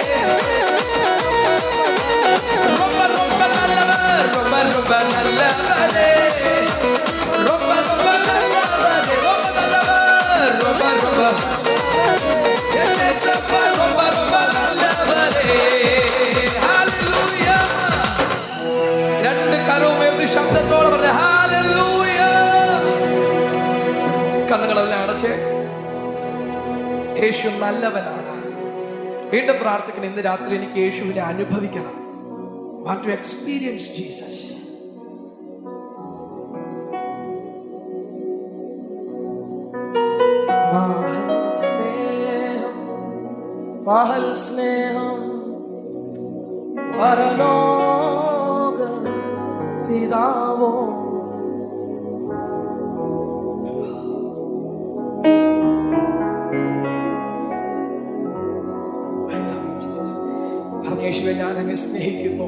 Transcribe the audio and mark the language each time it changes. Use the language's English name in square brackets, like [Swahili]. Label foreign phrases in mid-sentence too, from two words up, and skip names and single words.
[Tamil] ரொம்ப ரொம்ப நல்லவர், ரொம்ப ரொம்ப நல்லவரே. ரொம்ப ரொம்ப நல்லவரே, ரொம்ப நல்லவர், ரொம்ப ரொம்ப. என் ஏசப்பா ரொம்ப ரொம்ப நல்லவரே. ஹல்லேலூயா. [Malayalam] രണ്ട് കരവും ഉയർത്തി ശബ്ദത്തോടെ പറഞ്ഞ ഹല്ലേലൂയ. കണ്ണുകളെല്ലാം അടച്ച്. യേശു നല്ലവനാണ്. വീണ്ടും പ്രാർത്ഥിക്കണം, ഇന്ന് രാത്രി എനിക്ക് യേശുവിനെ അനുഭവിക്കണം. [English] Want to experience Jesus. [Malayalam] മഹൽ സ്നേഹം പരലോക പിതാവോ പറഞ്ഞ യേശുവേ ഞാൻ അങ്ങ് സ്നേഹിക്കുന്നു.